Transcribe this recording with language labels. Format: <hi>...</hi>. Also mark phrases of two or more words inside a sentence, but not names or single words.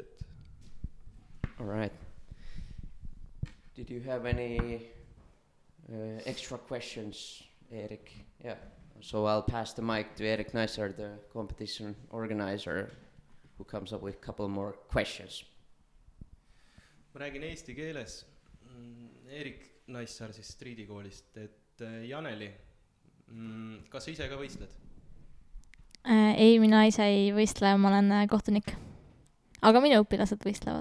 <en>All right. Did you have any extra questions, Erik? Yeah. So I'll pass the mic to Erik Neisser, the competition organizer, who comes up with a couple more questions.</en> <et>Ma räägin eesti keeles. Erik Neisser siis Streetikoolist, et Janeli, kas sa ise ka võistled? Ei, mina ise ei võistle, ma olen kohtunik. Aga minu õpilased võistlevad.</et>